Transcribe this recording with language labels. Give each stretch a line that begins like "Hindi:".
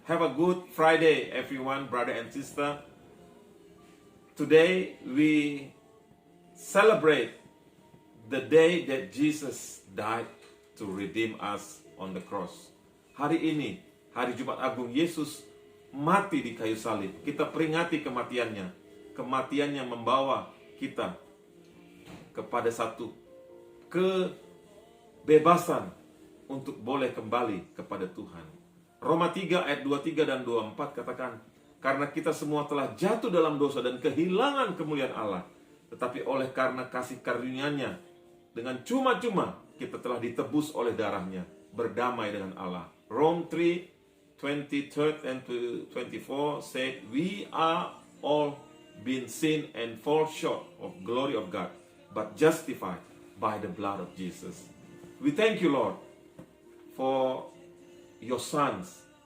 English: Have a good Friday, everyone, brother and sister. Today we celebrate the day that Jesus died to redeem us on the cross.
Indonesian: Hari ini, Hari Jumat Agung, Yesus mati di kayu salib. Kita peringati kematiannya. Kematiannya membawa kita kepada satu kebebasan untuk boleh kembali kepada Tuhan. Roma 3 ayat 23 dan 24 katakan, karena kita semua telah jatuh dalam dosa dan kehilangan kemuliaan Allah, tetapi oleh karena kasih karunia-Nya, dengan cuma-cuma kita telah ditebus oleh darahnya, berdamai dengan Allah.
English: Rome 3, 23 and 24 said, we are all been sin and fall short of glory of God, but justified by the blood of Jesus. We thank you, Lord, for your sons.